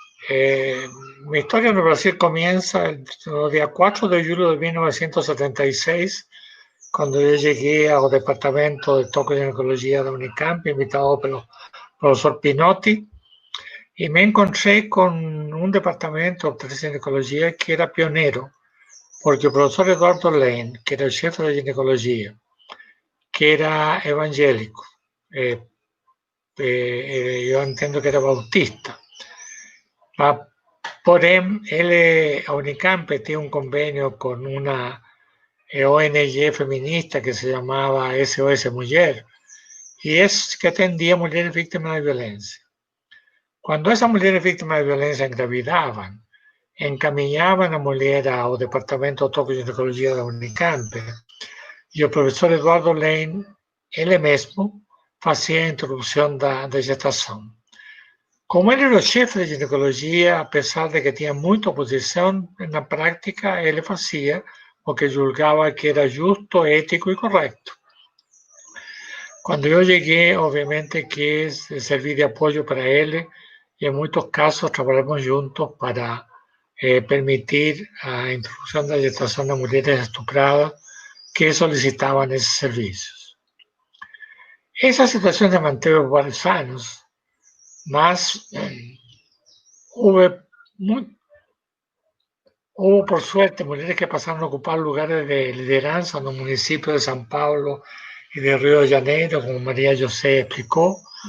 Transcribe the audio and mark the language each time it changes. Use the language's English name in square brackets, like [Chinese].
[Spanish] mi historia en el Brasil comienza el día 4 de julio de 1976, cuando yo llegué al departamento de tocoginecología de Unicamp, invitado por el profesor Pinotti, y me encontré con un departamento de ginecología que era pionero, porque el profesor Eduardo Lane, que era el jefe de ginecología, que era evangélico, yo entiendo que era bautista, [Portuguese] porém, ele, [Spanish] a Unicamp tiene un convenio con una ONG feminista que se llamaba SOS Mujer, y es que atendía a mujeres víctimas de violencia. Cuando esas mujeres víctimas de violencia engravidaban, encaminaban a mujer [Portuguese] ao departamento de tocoginecología da Unicamp, e o professor Eduardo Lane, ele mesmo, fazia a introdução da gestação. Como ele era o chefe de ginecologia, apesar de que tinha muita oposição, na prática ele fazia o que julgava que era justo, ético e correto. Quando eu cheguei, obviamente quis servir de apoio para ele e em muitos casos trabalhamos juntos para permitir a introdução da gestação de mulheres estupradas que solicitavam esses serviços. Essa situação se manteve por vários anos, mas [Spanish] hubo, por suerte, mujeres que pasaron a ocupar lugares de lideranza en los municipios de São Paulo y de Río de Janeiro, como María José explicó,